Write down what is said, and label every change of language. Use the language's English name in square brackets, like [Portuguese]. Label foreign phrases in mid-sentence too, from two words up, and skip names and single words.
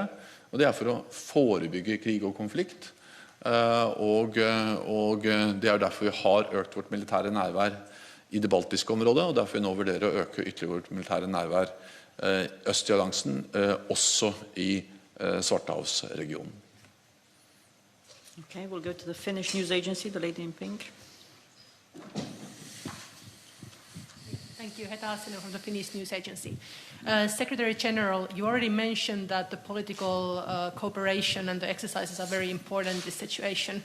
[Norwegian] Og det for å forebygge krig og konflikt. Og det derfor vi har økt vårt militære nærvær i det baltiske området, og derfor vi nå vurderer å øke ytterligere vårt militære nærvær øst i alliansen, også i Svartehavsregionen. [English] Okay, we'll go to the Finnish news agency, the lady in pink. Thank you, Heta Asinen from the Finnish News Agency. Secretary General, you already mentioned that the political cooperation and the exercises are very important in this situation.